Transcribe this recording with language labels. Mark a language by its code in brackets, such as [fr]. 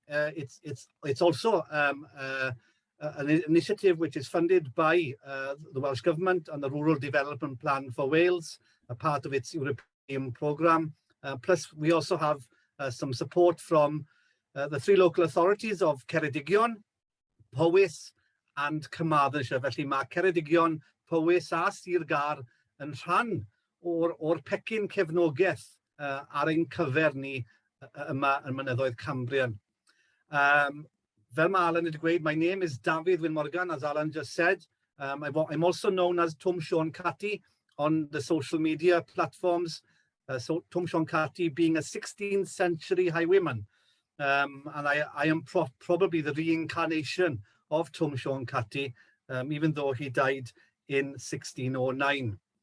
[en] It's also an initiative which is funded by the Welsh Government and the Rural Development Plan for Wales, a part of its European programme. Plus, we also have some support from the three local authorities of Ceredigion, Powys and Carmarthenshire. [cy] Felly mae Ceredigion, Powys a Sir Gar yn rhan o'r pecyn cefnogaeth ar ein cyfer ni yma yn mynyddoedd Cambrian. Fel mae Alan wedi gweud, [en] my name is Dafydd Wyn Morgan, as Alan just said. I'm also known as Twm Sean Catty on the social media platforms. So Twm Sean Catty being a 16th century highwayman. And I am probably the reincarnation of Twm Sean Catty, even though he died in 1609.